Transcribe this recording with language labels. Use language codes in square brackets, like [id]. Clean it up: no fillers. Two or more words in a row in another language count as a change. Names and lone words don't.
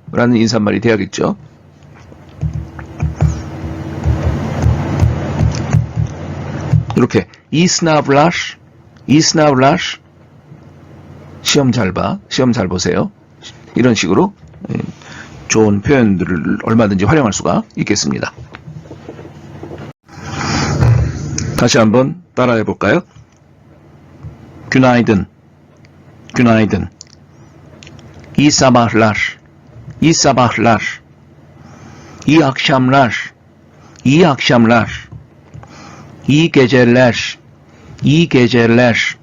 [ko] 라는 인사말이 돼야겠죠. 이렇게 이스나블라시 시험 잘 봐, 시험 잘 보세요. 이런 식으로 좋은 표현들을 얼마든지 활용할 수가 있겠습니다. 다시 한번 따라해 볼까요? [tr] günaydın, günaydın. İyi sabahlar, iyi sabahlar. İyi akşamlar, iyi akşamlar. İyi geceler, iyi geceler.